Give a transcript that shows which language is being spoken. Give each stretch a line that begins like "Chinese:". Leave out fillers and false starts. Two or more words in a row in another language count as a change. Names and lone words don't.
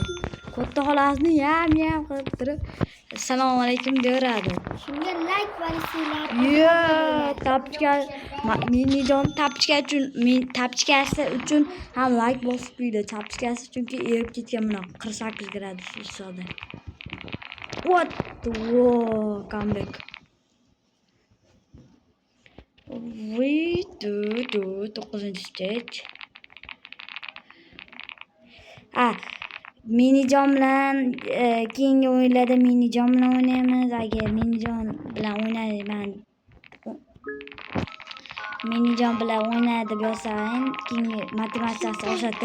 Uzbek: Katta xolasini yam qilib turib assalomu alaykum deyaveradi. Shunga like bosinglar. Yo, tapchka Minijon tapchkasi uchun ham like bosib qo'ydi. Tapchkasi chunki erib ketgan mana 48 gradus issiqda.
English: What? Whoa, come back. We do 9 stage.
Uzbek: Minijon bilan keyingi o'yinlarda Minijon bilan o'ynaymiz. Agar Minijon bilan o'ynayman. Minijon bilan o'ynaydi deb yozsang, keyingi motivatsiyasi oshadi.